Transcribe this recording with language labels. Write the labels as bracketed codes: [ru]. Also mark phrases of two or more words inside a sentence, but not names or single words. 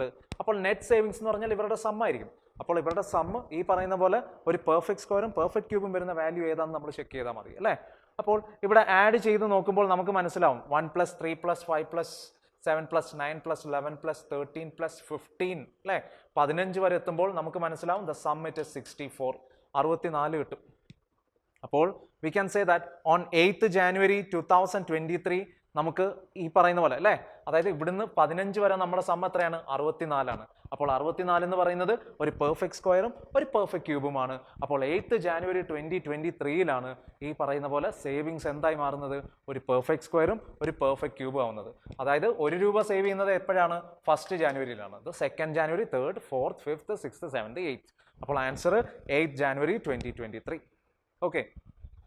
[ml] അപ്പോൾ [en] net savings [ml] എന്ന് പറഞ്ഞാൽ ഇവരുടെ സം ആയിരിക്കും. അപ്പോൾ ഇവരുടെ സമ്മ് ഈ പറയുന്ന പോലെ ഒരു [en] perfect squareും perfect cubeും [ml] വരുന്ന വാല്യൂ ഏതാണെന്ന് നമ്മൾ ചെക്ക് ചെയ്താൽ മതി അല്ലേ? അപ്പോൾ ഇവിടെ ആഡ് ചെയ്ത് നോക്കുമ്പോൾ നമുക്ക് മനസ്സിലാവും 1 + 3 + 5 + 7 + 9 + 11 + 13 + 15 അല്ലേ? 15 വരെ എത്തുമ്പോൾ നമുക്ക് മനസ്സിലാവും [en] the sum it is [ml] 64. 64 കിട്ടും. അപ്പോൾ [en] we can say that on 8th January 2023 [ml] നമുക്ക് ഈ പറയുന്ന പോലെ അല്ലേ, അതായത് ഇവിടുന്ന് 15 വരെ നമ്മുടെ സം എത്രയാണ്? 64 ആണ്. അപ്പോൾ 64 എന്ന് പറയുന്നത് ഒരു [en] perfect squareും [ml] ഒരു [en] perfect cubeുമാണ്. [ml] അപ്പോൾ 8th January 2023 ഈ പറയുന്ന പോലെ സേവിങ്സ് എന്തായി മാറുന്നത്? ഒരു [en] perfect squareും [ml] ഒരു [en] perfect cubeും [ml] ആവുന്നത്. അതായത് ₹1 സേവ് ചെയ്യുന്നത് എപ്പോഴാണ്? [en] 1st January. 2nd January, 3rd, 4th, 5th, 6th, 7th, 8th. [ml] അപ്പോൾ ആൻസർ 8th January 2023. ഓക്കെ.